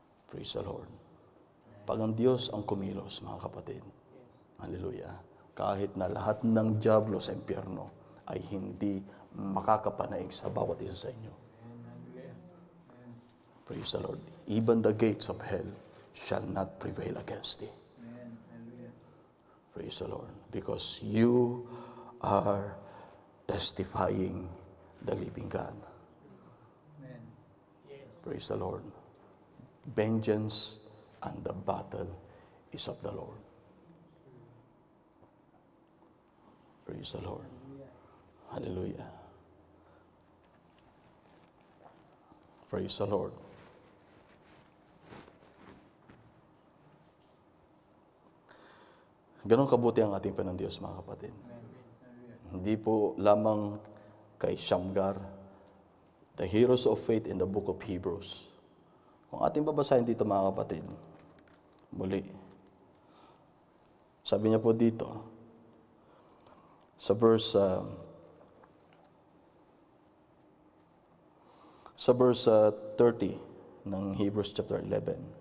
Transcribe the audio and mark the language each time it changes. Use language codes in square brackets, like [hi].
[en] Praise the Lord. [tl] Pag ang Diyos ang kumilos, mga kapatid, hallelujah, kahit na lahat ng diablo sa impyerno ay hindi makakapanaig sa bawat isa sa inyo. [en] Praise the Lord. Even the gates of hell shall not prevail against thee. Praise the Lord. Because you are testifying the living God. Praise the Lord. Vengeance and the battle is of the Lord. Praise the Lord. Hallelujah. Praise the Lord. [tl] Ganon kabuti ang ating Panginoon mga kapatid. Hindi po lamang kay Shamgar, [en] the heroes of faith in the book of Hebrews. [tl] Kung ating babasahin dito mga kapatid, muli, sabi niya po dito, sa verse 30 ng Hebrews chapter 11.